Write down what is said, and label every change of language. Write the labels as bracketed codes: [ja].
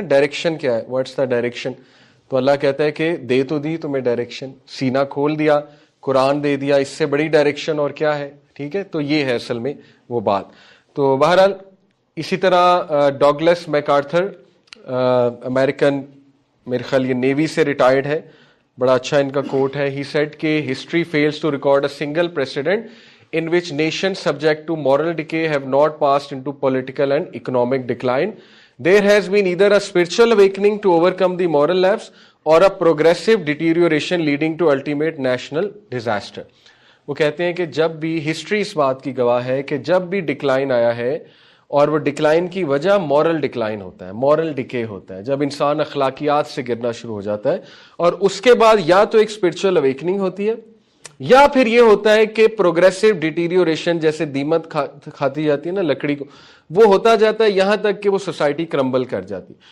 [ur] Direction کیا ہے؟ [en] What's the direction? [ur] تو اللہ کہتا ہے کہ دے تو دی تمہیں ڈائریکشن, سینہ کھول دیا, قرآن دے دیا, اس سے بڑی ڈائریکشن اور کیا ہے؟ ٹھیک ہے, تو یہ ہے اصل میں وہ بات. تو بہرحال اسی طرح ڈاگلس میکارتھر امریکن، میرے خیال یہ نیوی سے ریٹائرڈ ہے، بڑا اچھا ان کا کوٹ ہے. [en] he said [ur] کہ [en] History fails to record a single precedent in which nations subject to moral decay have not passed into political and economic decline. There has been either a spiritual awakening to overcome the moral lapse or a progressive deterioration leading to ultimate national disaster. [ur] وہ کہتے ہیں کہ جب بھی history اس بات کی گواہ ہے کہ جب بھی ڈکلائن آیا ہے، اور وہ ڈکلائن کی وجہ مورل ڈکلائن ہوتا ہے، مورل ڈکے ہوتا ہے، جب انسان اخلاقیات سے گرنا شروع ہو جاتا ہے، اور اس کے بعد یا تو ایک اسپرچل اویکننگ ہوتی ہے، یا پھر یہ ہوتا ہے کہ پروگریسو ڈیٹیریوریشن، جیسے دیمت کھاتی جاتی ہے نا لکڑی کو، وہ ہوتا جاتا ہے یہاں تک کہ وہ سوسائٹی کرمبل کر جاتی.